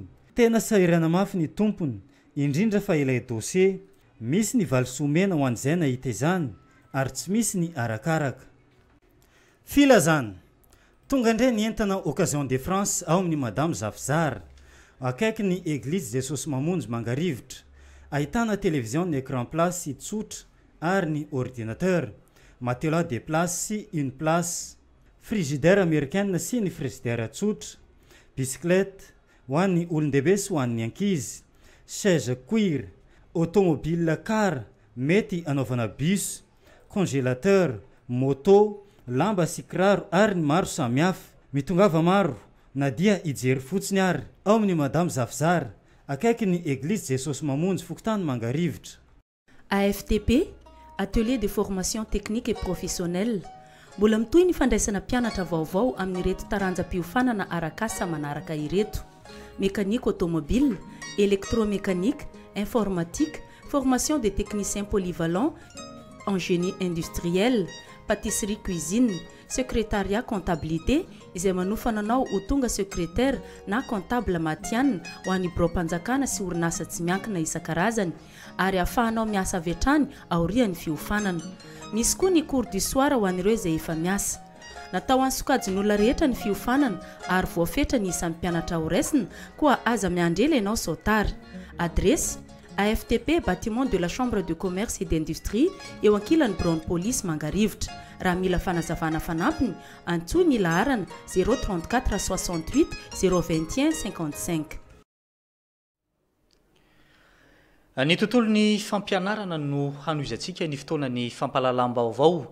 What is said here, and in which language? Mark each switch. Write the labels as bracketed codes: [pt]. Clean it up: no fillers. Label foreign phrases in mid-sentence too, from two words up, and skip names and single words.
[mg] Tena sahirana mafy ny tompony indrindra fa ilay dossier misy ny valsomena ho an'izay nahita izany ary tsy misy ny arakaraka. Filazana tonga indray ny entana [fr] Occasion de France [mg] ao amin'ny Madame Zafzar akaiky ny Église Jesosy Mamonjy Mangarivotra ahitana télévision [fr] ny écran place [mg] sy tsotra ary ny [fr] ordinateur matelas de place sy une place frigidaire [mg] américaine sy ny frigidaire tsotra bicyclette ho an'ny olon-dehibe sy ho an'ny ankizy [fr] chaise cuir automobile car [mg] mety anaovana bus congélateur moto lamba sy kiraro ary ny maro samihafa mitongava maro na dia ijery fotsiny ary ao amin'ny Madame Zafzar akaiky ny Église Jesosy Mamonjy Fokotany Mangarivotra. [fr] AFTP, Atelier de formation technique et professionnelle. [mg] Mbola mitoy ny fandraisana mpianatra vaovao amin'ireto taranjam-piofanana arakasa manaraka ireto: [fr] mécanique automobile, électromécanique, informatique, formation des techniciens polyvalents en génie industriel, pâtisserie cuisine, secrétariat comptabilité [mg] izay manofana anao ho tonga secrétaire na comptable matianina ho an'ny bureau mpanjakana sy orinasa tsy miankina isan-karazany ary ahafahanao miasa avy hatrany aorian'ny fiofanana. Misy koa ny [fr] cours du soir [mg] ho an'ireo izay efa miasa. Natao an'ny sokajin'olona rehetra ny fiofanana ary voafetra ny isan'ny mpianatra ho raisina koa aza miandrela ianao sautara. [fr] Adresse AFTP, bâtiment de la Chambre de commerce et d'industrie [mg] eo ankilany [fr] Brown Police Mangarivotra. [mg] Raha mila fanazavana fanampiny antsoy ny laharana 034 68 021 55. Ny tontolon'ny fampianarana no hanoizantsika ny fotoanany fampalalam-baovao.